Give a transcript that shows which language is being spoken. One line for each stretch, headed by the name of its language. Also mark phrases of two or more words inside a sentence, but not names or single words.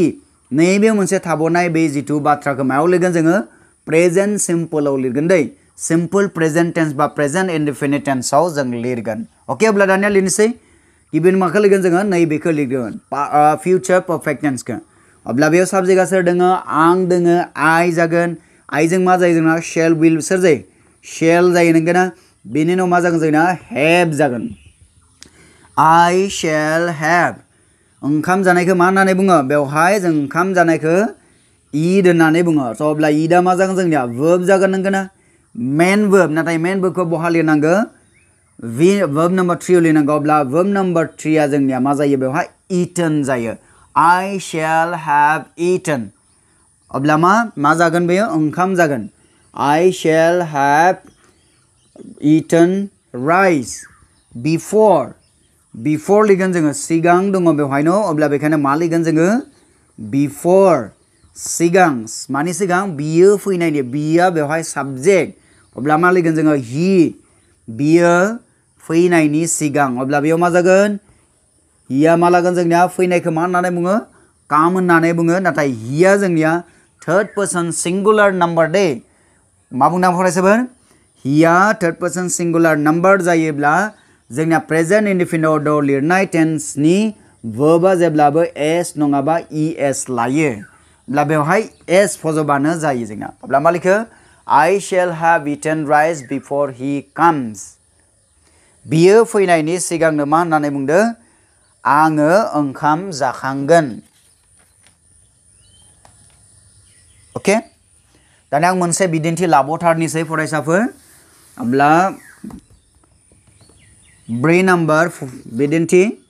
Bodo: नैबे मोनसे थाबावनाय बे जिथु बाथ्राखौ मायाव लिरगोन जोङो
English: present simple
Bodo: लिरगोन दै
English: simple present tense
Bodo: बा
English: present indefinite tense
Bodo: जों लिरगोन ओके अब्ला दानिया लिरनोसै गिबियाव माखौ लिरगोन जोङो नैबेखौ लिरगोन
English: future perfect tense
Bodo: अब्ला बेयाव साबजेक्टआ सोर दोङो आं दोङो आइ जागोन आइजों मा जायो जोंना
English: shall will
Bodo: सोर जायो शेल जायो नंगौना बेनि उनाव मा जागोन जोंना हेभ जागोन
English: I shall have
Bodo: ओंखाम जानायखौ मा होननानै बुङो बेवहाय जों ओंखाम जानायखौ eat होननानै बुङो स' अब्ला eatआ मा जागोन जोंनिया verb जागोन नंगौना
English: main verb
Bodo: नाथाय
English: main verb
Bodo: बहा लिरनांगौ
English: verb number 3
Bodo: लिरनांगौ अब्ला
English: verb number 3
Bodo: आ जोंनिया मा जायो बेवहाय eaten जायो
English: I shall have eaten
Bodo: अब्ला मा जागोन बेयो ओंखाम जागोन
English: I shall have eaten rice
Bodo: before लिगोन जोङो सिगां दङ बेवहायनो अब्ला बेखायनो मा लिगोन जोङो before सिगां मानि सिगां बियो फैनायनि बिया बेवहाय साबजेक्ट अब्ला मा लिगोन जोङो he बियो फैनायनि सिगां अब्ला बेयाव मा जागोन हिया मा लागोन जोंनिया फैनायखौ मा होननानै बुङो काम होननानै बुङो नाथाय हिया जोंनिया
English: third person singular number
Bodo: दे मा बुंनां फरायसाफोर हिया
English: third person singular number
Bodo: जायोब्ला जोंनिया
English: present indefinite order
Bodo: लिरनाय टेन्सनि वर्बआ जेब्लाबो एस नङाबा es लायो अब्ला बेवहाय एस फज'बानो जायो जोंना अब्ला मा लिखो
English: I shall have eaten rice before he comes
Bodo: बियो फैनायनि सिगांनो मा होननानै बुंदों आङो ओंखाम जाखांगोन ओके दानिया आं मोनसे बिदिन्थि लाबोथारनिसै फरायसाफोर अब्ला 4 नाम्बार बिदिन्थि